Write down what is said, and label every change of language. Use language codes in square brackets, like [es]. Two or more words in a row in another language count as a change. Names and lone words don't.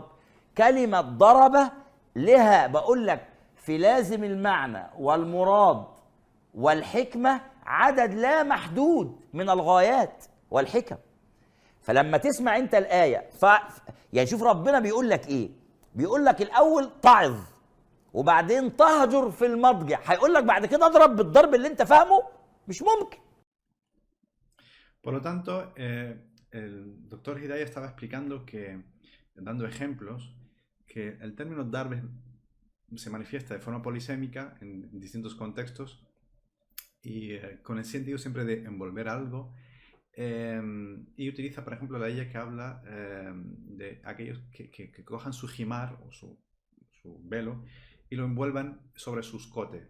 [ar] كلمة ضرب لها بقول لك في لازم المعنى والمراد والحكمة عدد لا محدود من الغايات والحكم. فلما تسمع انت الايه يعني شوف ربنا بيقول لك ايه. بيقول لك الاول تعظ وبعدين تهجر في المضجع، هيقول لك بعد كده اضرب بالضرب اللي انت فاهمه؟ مش ممكن. [es] Por lo tanto, el doctor Hidayah estaba explicando que, dando ejemplos, que el término darbe se manifiesta de forma polisémica en distintos contextos y con el sentido siempre de envolver algo, y utiliza, por ejemplo, la ella que habla de aquellos que cojan su jimar o su velo y lo envuelvan sobre sus cotes.